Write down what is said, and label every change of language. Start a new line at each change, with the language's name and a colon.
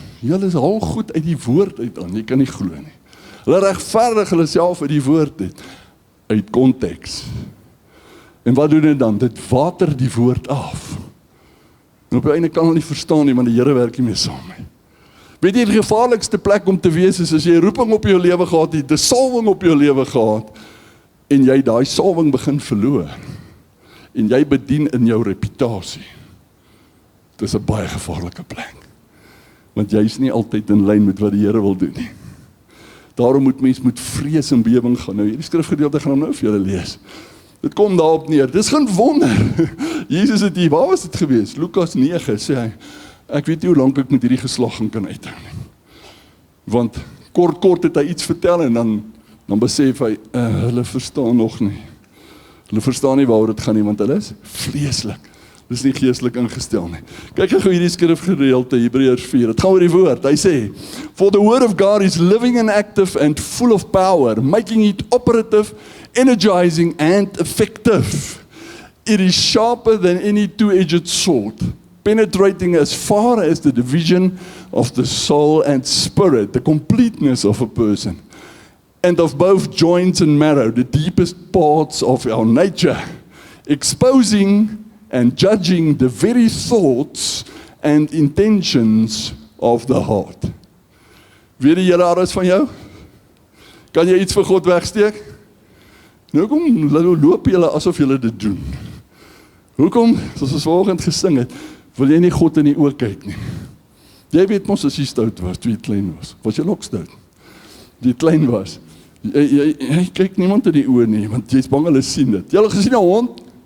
Afrikaans: Hulle is al goed uit die woord uit aan, jy kan nie glo nie. Hulle regverdig hulle self uit die woord uit konteks. En wat doen dit dan? Dit water die woord af. En op die einde kan hulle nie verstaan nie, want die Here werk nie mee saam nie. Weet jy, die gevaarlikste plek om te wees is, as jy roeping op jou lewe gehad het, 'n salwing op jou lewe gehad, en jy daai salwing begin verloor, en jy bedien in jou reputasie. Dit is 'n baie gevaarlike plek, want jy is nie altyd in lyn met wat die Here wil doen nie. Daarom moet mens met vrees en bewering gaan. Nou, hierdie skrifgedeelte gaan nou vir julle lees. Dit kom daarop neer, dis geen wonder. Jesus het hier, waar was dit gewees? Lukas 9, sê hy, ek weet nie hoe lank ek met hierdie geslag kan uithou nie. Want kort het hy iets vertel en dan besef hy, hulle verstaan nog nie. Hulle verstaan nie waaroor dit gaan nie, want hulle is vleeslik. Dis nie geestelik ingestel nie. Kyk gou hierdie skrifgedeelte, Hebreërs 4. Dit gaan oor die woord. Hy sê,
English: "For the word of God is living and active and full of power, making it operative, energizing and effective. It is sharper than any two-edged sword, penetrating as far as the division of the soul and spirit, the completeness of a person, and of both joints and marrow, the deepest parts of our nature, exposing and judging the very thoughts and intentions of the heart."
Afrikaans: Weet die Here alles van jou? Kan jy iets vir God wegsteek? Nou hoekom loop julle asof julle dit doen? Hoekom, soos ons vanoggend gesing het, wil jy nie God in die oë kyk nie? Jy weet mos as jy stout was, toe jy klein was jy ook stout? Die klein was, jy kyk niemand in die oë nie, want jy is bang hulle sien dit. Jy het gesien 'n hond?